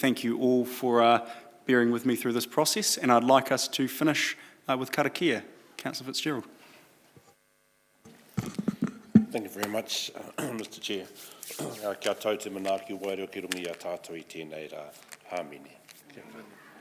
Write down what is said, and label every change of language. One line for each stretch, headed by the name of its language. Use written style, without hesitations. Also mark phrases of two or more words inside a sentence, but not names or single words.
English: Thank you all for bearing with me through this process, and I'd like us to finish with karakia. Councillor Fitzgerald. Thank you very much, Mr Chair.
Māori: Kia tau te manaaki wairua ki rungi a tātou I tēnei rā hāmini.